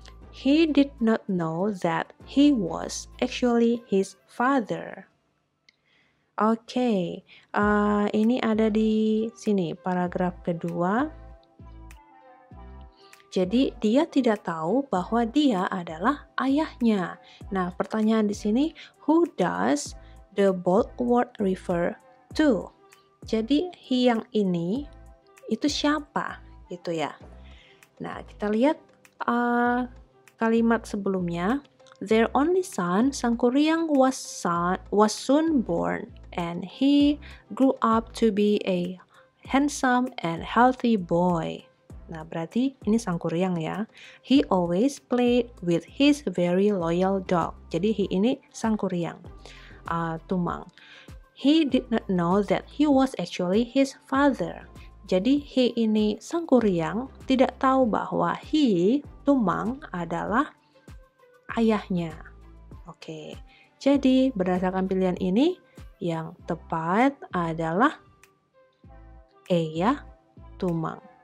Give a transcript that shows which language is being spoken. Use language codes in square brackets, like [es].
[en] He did not know that he was actually his father. [id] Oke, ini ada di sini paragraf kedua. Jadi dia tidak tahu bahwa dia adalah ayahnya. Nah, pertanyaan di sini, [en] who does the bold word refer to? [id] Jadi he yang ini itu siapa gitu ya. Nah, kita lihat kalimat sebelumnya. [en] Their only son, Sangkuriang, was soon born, and he grew up to be a handsome and healthy boy. [id] Nah, berarti ini Sangkuriang ya. [en] He always played with his very loyal dog. [id] Jadi he ini [en] Sangkuriang, Tumang. He did not know that he was actually his father. [id] Jadi he ini Sangkuriang tidak tahu bahwa he, Tumang, adalah ayahnya. Oke, jadi berdasarkan pilihan ini yang tepat adalah E ya, Tumang.